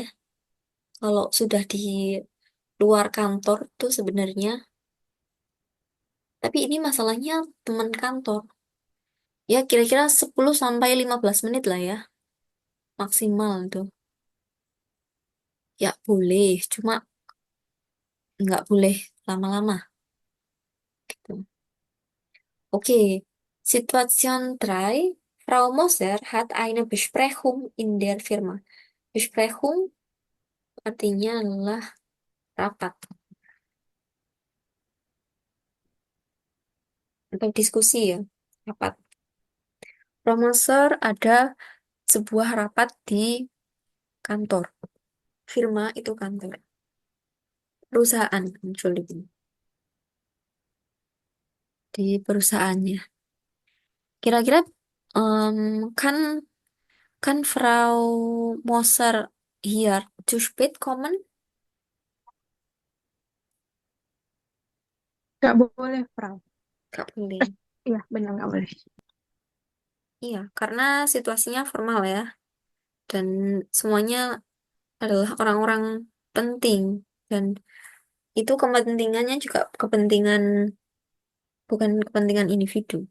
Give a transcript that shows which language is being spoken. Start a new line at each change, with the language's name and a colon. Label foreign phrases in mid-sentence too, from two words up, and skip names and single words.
Indonesian: Kalau sudah di luar kantor tuh sebenarnya, tapi ini masalahnya teman kantor. Ya kira-kira 10 sampai 15 menit lah ya, maksimal tuh. Ya boleh, cuma nggak boleh lama-lama gitu. Oke, Situation 3.
German: Frau Moser hat eine Besprechung in der Firma.
Indonesian: Besprechung artinya adalah rapat atau diskusi ya, rapat. Frau Moser ada sebuah rapat di kantor. Firma itu kantor. Perusahaan, Entschuldigung. di perusahaannya. Kira-kira em,
German: kan kan Frau Moser hier zu spät kommen?
Indonesian: Nggak boleh, Frau. Gak boleh. Iya, benar nggak boleh. Iya, karena situasinya formal ya, dan semuanya adalah orang-orang penting, dan itu kepentingannya juga kepentingan, bukan kepentingan individu.